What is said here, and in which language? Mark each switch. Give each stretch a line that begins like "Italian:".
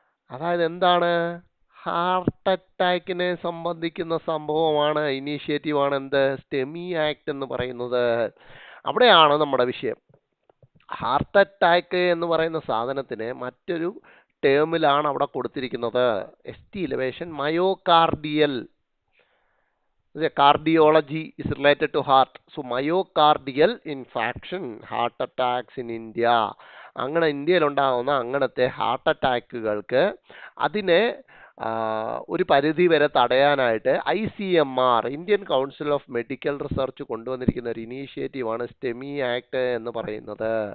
Malayalam: അതായത് എന്താണ്, ഹാർട്ട് അറ്റാക്കിനെ സംബന്ധിക്കുന്ന സംഭവമാണ്, ഇനീഷ്യേറ്റീവാണ് എന്ത്, STEMI ആക്ട് എന്ന് പറയുന്നത്. അവിടെയാണ് നമ്മുടെ വിഷയം. ഹാർട്ട് അറ്റാക്ക് എന്ന് പറയുന്ന സാധനത്തിന് മറ്റൊരു ടേമിലാണ് അവിടെ കൊടുത്തിരിക്കുന്നത്.
English: ST elevation myocardial. Cardiology is related to heart. So myocardial infarction, heart attacks in India.
Malayalam: അങ്ങനെ ഇന്ത്യയിൽ ഉണ്ടാകുന്ന അങ്ങനത്തെ ഹാർട്ട് അറ്റാക്കുകൾക്ക് അതിനെ ഒരു പരിധി വരെ തടയാനായിട്ട് ICMR, Indian council of medical research കൊണ്ടുവന്നിരിക്കുന്ന ഒരു ഇനീഷ്യേറ്റീവാണ് STEMI ആക്ട് എന്ന് പറയുന്നത്.